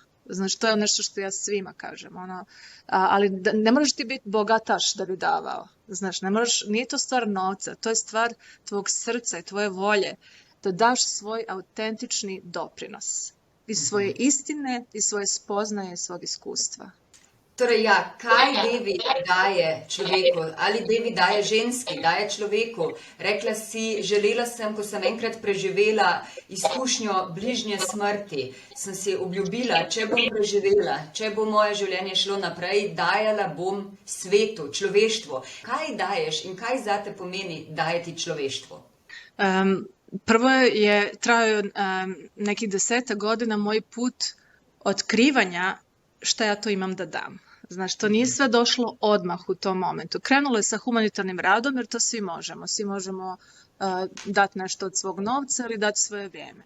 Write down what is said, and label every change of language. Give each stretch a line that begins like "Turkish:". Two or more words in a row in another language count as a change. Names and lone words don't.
Serbian: Znači, to je nešto što ja svima kažem. Ali ne moraš ti biti bogataš da bi davao. Znaš, nije to stvar novca, to je stvar tvog srca i tvoje volje da daš svoj autentični doprinos. Iz svoje istine, iz svoje spoznaje, iz svog iskustva.
Slovenian: Torej, kaj Devi daje človeku? Ali Devi daje ženski, daje človeku? Rekla si, želela sem, ko sem enkrat preživela izkušnjo bližnje smrti, sem si obljubila, če bom preživela, če bo moje življenje šlo naprej, dajala bom svetu, človeštvu. Kaj daješ in kaj zate pomeni dajeti človeštvu?
Serbian: Prvo je trajao nekih 10 godina moj put otkrivanja šta ja to imam da dam. Znaš, to nije sve došlo odmah u tom momentu. Krenulo je sa humanitarnim radom jer to svi možemo. Svi možemo dati nešto od svog novca ili dati svoje vrijeme.